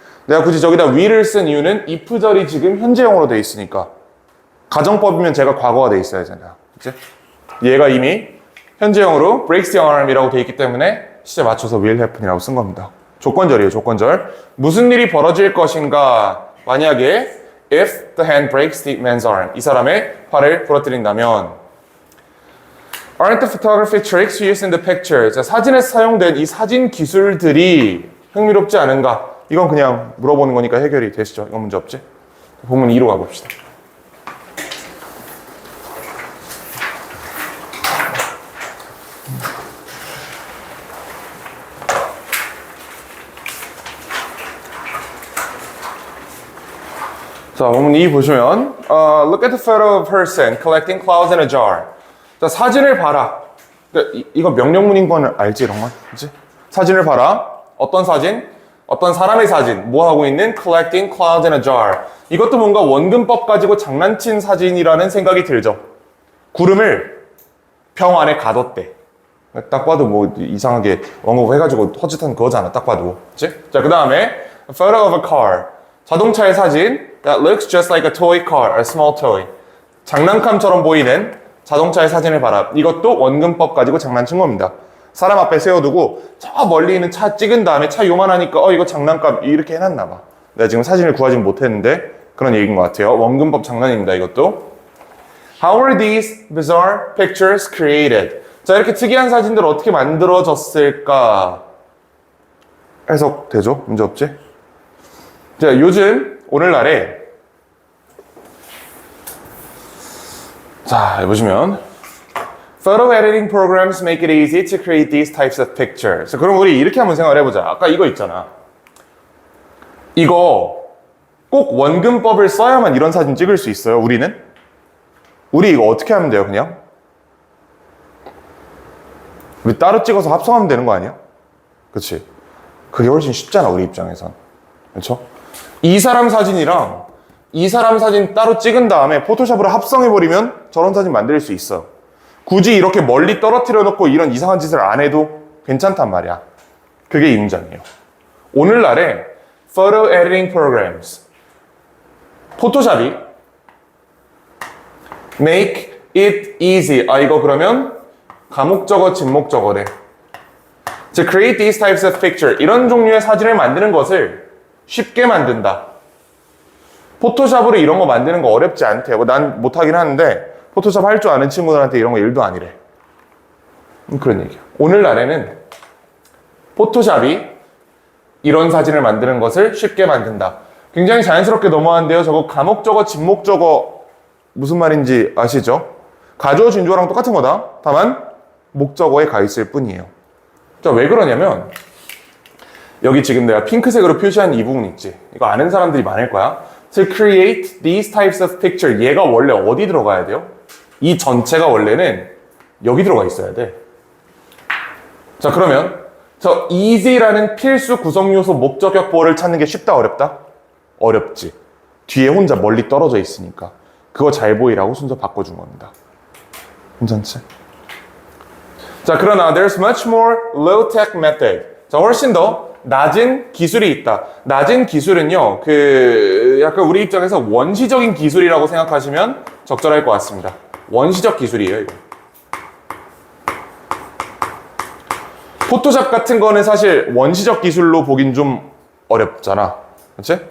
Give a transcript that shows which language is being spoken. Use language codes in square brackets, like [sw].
[ko] 내가 굳이 저기다 will을 쓴 이유는 if절이 지금 현재형으로 돼 있으니까. 가정법이면 제가 과거가 돼 있어야 되잖아. 그치? 얘가 이미 현재형으로 [en] breaks the arm [ko] 이라고 돼 있기 때문에 시제 맞춰서 [en] will happen [ko] 이라고 쓴 겁니다. 조건절이에요, 조건절. 무슨 일이 벌어질 것인가? 만약에 [en] if the hand breaks the man's arm. [ko] 이 사람의 팔을 부러뜨린다면 [en] Aren't the photography tricks used in the picture? [ko] 자, 사진에 사용된 이 사진 기술들이 흥미롭지 않은가? 이건 그냥 물어보는 거니까 해결이 되시죠. 이건 문제 없지? 본문 2로 가봅시다. 자, 본문 2 보시면 [en] Look at the photo of a person collecting clouds in a jar. [ko] 자, 사진을 봐라. 이거 명령문인 건 알지, 이런 건? 그치? 사진을 봐라. 어떤 사진? 어떤 사람의 사진. 뭐 하고 있는? [en] Collecting clouds in a jar. [ko] 이것도 뭔가 원근법 가지고 장난친 사진이라는 생각이 들죠. 구름을 병 안에 가뒀대. 딱 봐도 뭐 이상하게 원고부 해가지고 허짓한 그거잖아. 딱 봐도. 그치? 자, 그 다음에 [en] A photo of a car. [ko] 자동차의 사진. [en] That looks just like a toy car, a small toy. [ko] 장난감처럼 보이는 자동차의 사진을 봐라. 이것도 원근법 가지고 장난친 겁니다. 사람 앞에 세워두고 저 멀리 있는 차 찍은 다음에 차 요만하니까 이거 장난감 이렇게 해놨나 봐. 내가 지금 사진을 구하지 못했는데 그런 얘기인 것 같아요. 원근법 장난입니다. 이것도. [en] How were these bizarre pictures created? [ko] 자, 이렇게 특이한 사진들 어떻게 만들어졌을까? 해석되죠? 문제 없지? 자, 요즘 오늘날에 자, 보시면 [en] Photo editing programs make it easy to create these types of pictures. [ko] 그럼 우리 이렇게 한번 생각을 해보자. 아까 이거 있잖아. 이거 꼭 원근법을 써야만 이런 사진 찍을 수 있어요, 우리는? 우리 이거 어떻게 하면 돼요, 그냥? 우리 따로 찍어서 합성하면 되는 거 아니야? 그치? 그게 훨씬 쉽잖아, 우리 입장에선. 그렇죠? 이 사람 사진이랑 이 사람 사진 따로 찍은 다음에 포토샵으로 합성해버리면 저런 사진 만들 수 있어. 굳이 이렇게 멀리 떨어뜨려 놓고 이런 이상한 짓을 안 해도 괜찮단 말이야. 그게 이 문장이에요. 오늘날에 [en] Photo Editing Programs, 포토샵이 Make it easy. [ko] 이거 그러면 가목적어, 진목적어래. [en] To create these types of picture, [ko] 이런 종류의 사진을 만드는 것을 쉽게 만든다. 포토샵으로 이런 거 만드는 거 어렵지 않대요. 난 못하긴 하는데 포토샵 할 줄 아는 친구들한테 이런 거 일도 아니래. 그런 얘기야. 오늘날에는 포토샵이 이런 사진을 만드는 것을 쉽게 만든다. 굉장히 자연스럽게 넘어가는데요. 저거 가목적어, 진목적어 무슨 말인지 아시죠? 가주어, 진주어랑 똑같은 거다. 다만 목적어에 가 있을 뿐이에요. 자, 왜 그러냐면 여기 지금 내가 핑크색으로 표시한 이 부분 있지? 이거 아는 사람들이 많을 거야. [en] To create these types of picture. [ko] 얘가 원래 어디 들어가야 돼요? 이 전체가 원래는 여기 들어가 있어야 돼. 자, 그러면 저 easy라는 필수 구성 요소 목적격 보어를 찾는 게 쉽다, 어렵다? 어렵지. 뒤에 혼자 멀리 떨어져 있으니까. 그거 잘 보이라고 순서 바꿔준 겁니다. 괜찮지? 자, 그러나 [en] there's much more low-tech method. [ko] 자, 훨씬 더 낮은 기술이 있다. 낮은 기술은요, 약간 우리 입장에서 원시적인 기술이라고 생각하시면 적절할 것 같습니다. 원시적 기술이에요, 이거. 포토샵 같은 거는 사실 원시적 기술로 보긴 좀 어렵잖아. 그치?